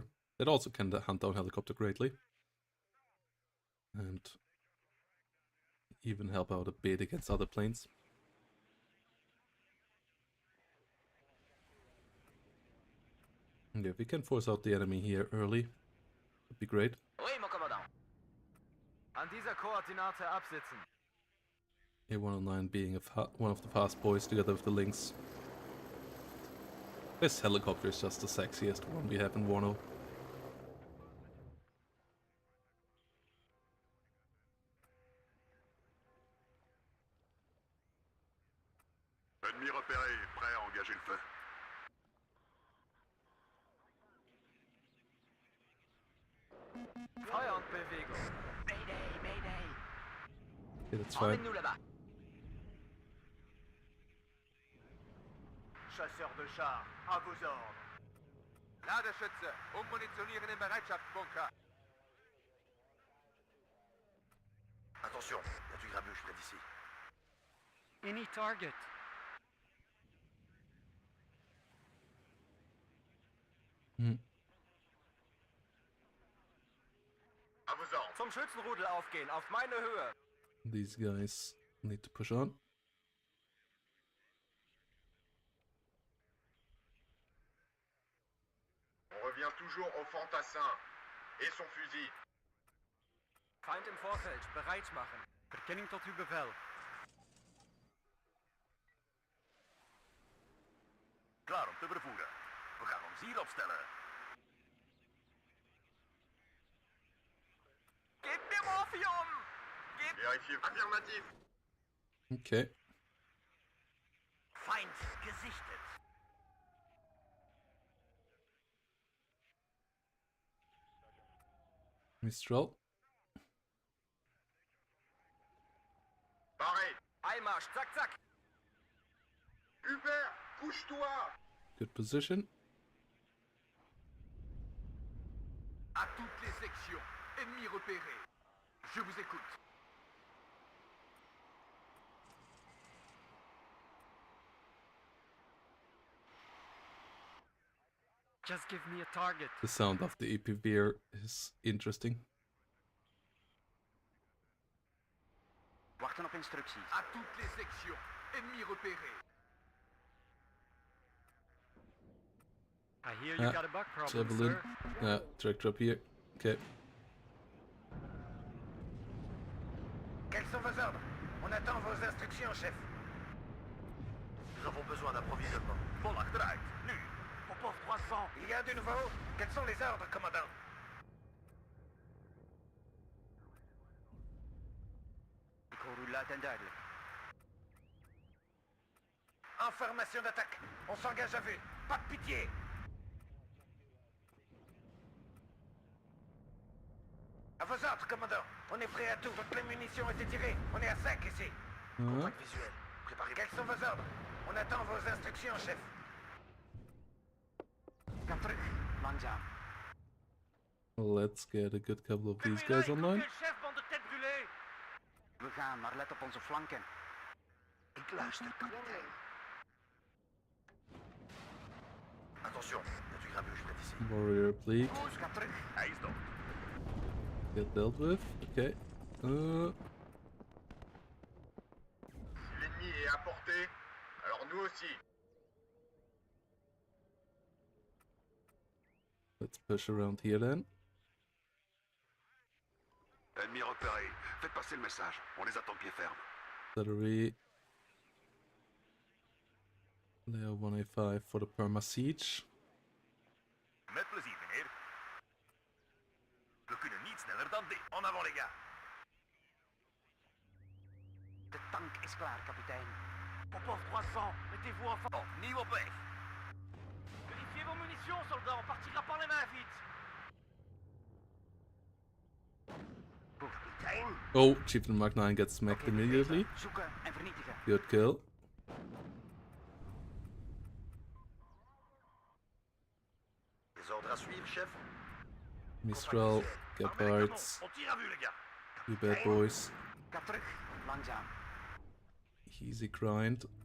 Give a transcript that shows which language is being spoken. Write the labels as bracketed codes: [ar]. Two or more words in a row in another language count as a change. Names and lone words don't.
[en] It also can hunt down helicopter greatly. And even help out a bit against other planes. Yeah, if we can force out the enemy here early, would be great. [fr] Oui, mon commandant. [de] An dieser Koordinate absitzen. [en] A109 being one of the fast boys together with the Lynx. This helicopter is just the sexiest one we have in WARNO. [fr] Ennemi repéré, prêt à engager le feu. [de] Feuer und Bewegung. [en] Mayday, mayday. Okay, that's fine. [fr] Emmène-nous là-bas. Chasseur de chars, à vos ordres. [de] Ladeschütze, ummunitionieren im Bereitschaftsbunker. [fr] Attention, il y a du grabuge près d'ici. [en] Any target. [fr] À vos ordres. [de] Zum Schützenrudel aufgehen, auf meine Höhe. [en] These guys need to push on. [fr] On revient toujours au fantassin et son fusil. [de] Feind im Vorfeld, bereit machen. [nl] Verkenning tot uw bevel. Klaar om te vervoeren. We gaan ons hier opstellen. [de] Gebt mir Morphium! [fr] Vérifiez. Affirmatif. [en] Okay. [de] Feind gesichtet. Mistral. [fr] Pareil. [de] Einmarsch, zack, zack. [fr] Hubert, couche-toi. [en] Good position. [fr] À toutes les sections, ennemis repérés. Je vous écoute. [en] Just give me a target. The sound of the APVR is interesting. [nl] Wachten op instructies. [fr] À toutes les sections, ennemis repérés. [en] I hear you got a bug problem, Javelin. sir. Tractor up here. Okay. [fr] Quels sont vos ordres? On attend vos instructions, chef. Nous avons besoin d'approvisionnement. [nl] Vol achteruit. Nu. Op poste 300. [fr] Il y a du nouveau? Quels sont les ordres, commandant? [nl] Ik hoor u luid en duidelijk. [fr] Information d'attaque. On s'engage à vue. Pas de pitié. À vos ordres, commandant. On est prêt à tout. Toutes les munitions ont été tirées. On est à 5 ici. Contact visuel. Préparez. Quels sont vos ordres? On attend vos instructions, chef. [nl] Ga terug. Langzaam. [en] Let's get a good couple of these guys online. [fr] chef, bande de tête brûlée. [nl] We gaan, maar let op onze flanken. Ik luister, kapitein. [fr] Attention, il y a du grabuge près d'ici. [en] Warrior Bleak. [nl] Koers, ga terug. Hij is dood. [en] Get dealt with. Okay. [fr] Si l'ennemi est à portée, alors nous aussi. [en] Let's push around here then. [fr] Ennemi repéré. Faites passer le message. On les attend pied ferme. [en] Artillery. Layer 1A5 for the perma siege. [nl] Met plezier, meneer. We kunnen niet sneller dan dit. [fr] En avant, les gars. [nl] De tank is klaar, kapitein. [fr] Popov 300, mettez-vous en face. [nl] Nieuw op weg. [fr] Vérifiez vos munitions, soldats. On partira par les mains, vite. [nl] Kapitein. [en] Oh, Chieftain Mark 9 gets smacked [nl] Oké, [en] immediately. [nl] zoeken en vernietigen. [en] Good kill. [fr] Les ordres à suivre, chef. Mistral, Gepards, On tire à vue, les gars. [en] you bad boys. [nl] Ga terug. Langzaam. [en] Easy grind.